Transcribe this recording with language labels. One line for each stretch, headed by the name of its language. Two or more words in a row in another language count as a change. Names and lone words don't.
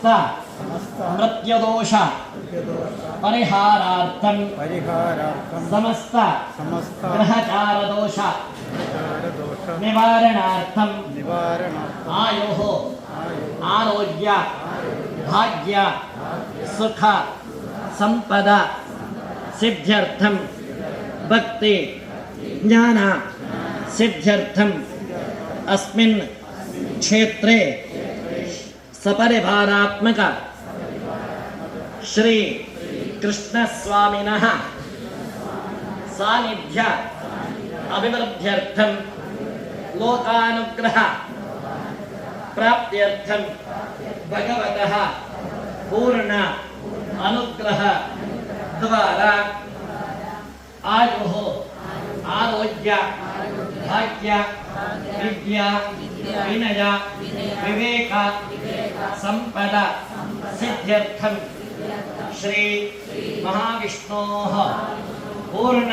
Sanskrit: മൃത്യുദോഷ പരിഹാരാർത്ഥം സമസ്ത ഗ്രഹചാരദോഷ നിവാരണാർത്ഥം ആയുഃ ആരോഗ്യ ഭാഗ്യ സുഖ ಸಂಪದ ಸಿದ್ಧ್ಯರ್ಥಂ ಭಕ್ತಿ ಜ್ಞಾನ ಸಿದ್ಧ್ಯರ್ಥಂ ಅಸ್ಮಿನ್ ಕ್ಷೇತ್ರೇ ಸಪರಿವಾರಾತ್ಮಕ ಶ್ರೀ ಕೃಷ್ಣಸ್ವಾಮಿನಃ ಸಾನ್ನಿಧ್ಯ ಅಭಿವೃದ್ಧ್ಯರ್ಥಂ ಲೋಕಾನುಗ್ರಹ ಪ್ರಾಪ್ತ್ಯರ್ಥಂ ಭಗವತಃ ಪೂರ್ಣ अनुग्रह द्वारा आयुः आरोग्य भाग्य विद्या विनय विवेक संपद सिद्ध्यर्थं श्री महाविष्णोः पूर्ण